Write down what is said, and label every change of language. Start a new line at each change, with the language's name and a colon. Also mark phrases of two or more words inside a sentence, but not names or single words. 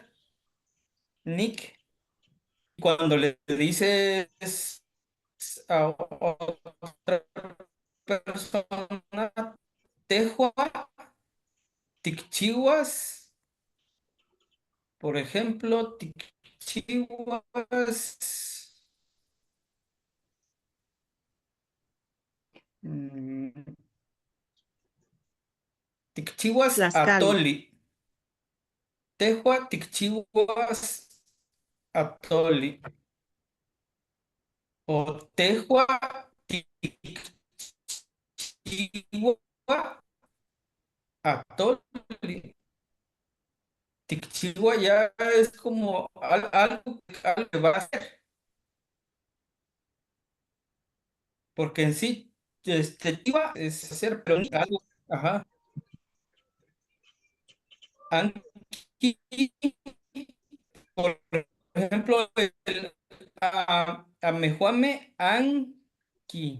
Spanish: Nick, cuando le dices a otra persona,
Nahuatl languages: Tejua, Tikchiwas,
Spanish: por ejemplo,
Nahuatl languages: Tikchiwas, mm, Tikchiwas Tlaxcali. Atoli, Tejua, Tikchiwas Atoli, o Tejua, Tikchiwa Atoli.
Spanish: Tikchiwa ya es como algo que va a hacer, porque en sí, chiva es hacer, pero ni algo, ajá. Anki, por ejemplo,
Nahuatl languages: Amejuame Anki.